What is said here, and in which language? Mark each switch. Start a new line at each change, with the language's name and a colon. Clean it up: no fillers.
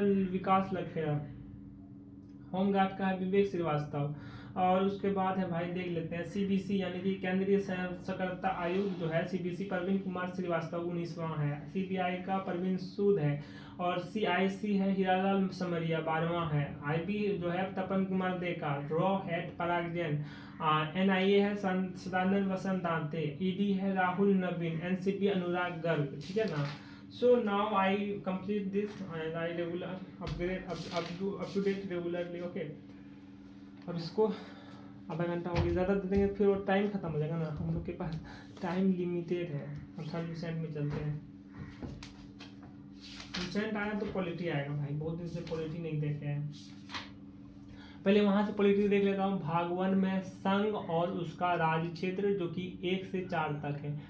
Hindi: विकास Lakhera, home guard का है विवेक श्रीवास्तव, और उसके बाद है भाई देख लेते हैं सीबीसी यानी कि केंद्रीय सतर्कता आयोग जो है, सीबीसी प्रवीण कुमार श्रीवास्तव 19वां है, सीबीआई का प्रवीण सूद है, और सीआईसी है हीरालाल समरिया 12वां है, आईबी जो है तपन कुमार देका, रॉ हेड पराग जैन, एनआईए है सदानंद वसंत दांते, ईडी है राहुल नवीन, एनसीपी अनुराग गर्ग, ठीक है ना।
English: So now I complete this and I regular upgrade up to date regularly, okay।
Hindi: अब इसको आधा घंटा हो गया, ज़्यादा दे देंगे फिर वो टाइम खत्म हो जाएगा ना, हम लोग के पास टाइम लिमिटेड है। हम 30% में चलते हैं। इंसेंट आया तो पॉलिटी आएगा भाई, बहुत दिन से पॉलिटी नहीं देखे हैं। पहले वहां से पॉलिटी देख लेता हूँ। भाग 1 में संघ और उसका राज्य क्षेत्र जो कि 1 से 4 तक है।